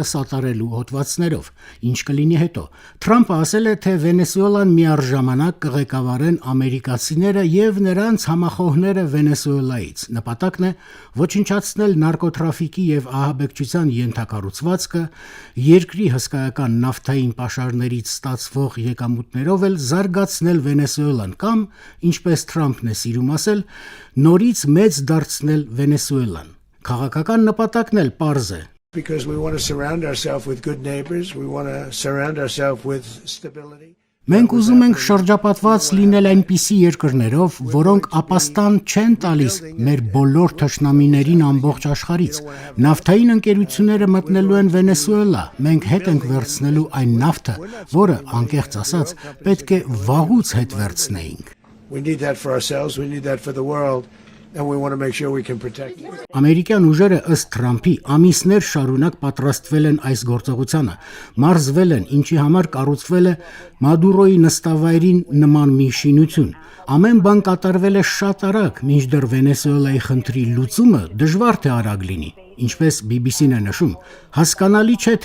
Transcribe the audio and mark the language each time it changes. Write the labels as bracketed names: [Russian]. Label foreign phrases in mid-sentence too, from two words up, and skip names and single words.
[Armenian] սատարելու հոդվածներով, ինչ կլինի հետո։ Թրամփը ասել է, թե Վենեսուելան միառժամանակ կղեկավարեն ամերիկացիները եւ նրանց համախոհները Վենեսուելայից։ Նպատակն է ոչնչացնել նարկոտրաֆիկի եւ ահաբեկչության ենթակառուցվածքը, երկրի հսկայական նավթային պաշարներից ստացվող եկամուտներով էլ զարգացնել Վենեսուելան կամ ինչպես Թրամփն է սիրում ասել, նորից մեծ դարձնել Վենեսուելան։ Քաղաքական նպատակն էլ պարզ է։ [English] Because we want to surround ourselves with good neighbors, we want to surround ourselves with stability. [Armenian] Մենք ուզում ենք շրջապատված լինել այնպիսի երկրներով, որոնք ապաստան չեն տալիս մեր բոլոր թշնամիներին ամբողջ աշխարհից։ Նավթային ընկերությունները մտնելու են Վենեսուելա, մենք հետ ենք վերցնելու այն նավթը, որը, անկեղծ ասած, պետք է վաղուց հետ վերցնեինք։ [English] We need that for ourselves, we need that for the world, and we want to make sure we can protect it. [Armenian] Ամերիկյան ուժերը ըստ Թրամփի ամիսներ շարունակ պատրաստվել են այս գործողությանը, մարզվել են, ինչի համար կառուցվել է Մադուրոյի նստավայրին նման մի շինություն։ Ամեն բան կատարվել է շատ արագ, մինչդեռ Վենեսուելայի խնդրի լուծումը դժվար թե արագ լինի։ Ինչպես BBC-ն է նշում, հասկանալի չէ, թե